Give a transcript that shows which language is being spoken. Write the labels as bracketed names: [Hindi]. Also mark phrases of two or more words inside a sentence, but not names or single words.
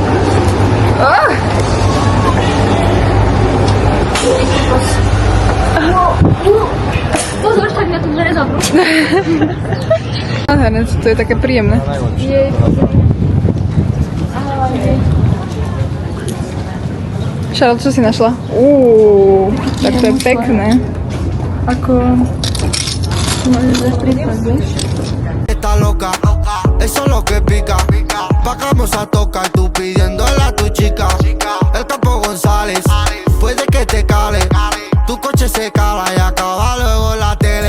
[Slovak] Pozor, tak na to nezabru. Nádherné, to je také príjemné. Charlotte, čo si našla? Tak to je pekné. Ako... [Spanish] Está loca, eso es lo que pica. Vamos a tocar, tú pidiéndole a tu chica. El Campo González, puede que te cale. Tu coche se cala y acaba luego la tele.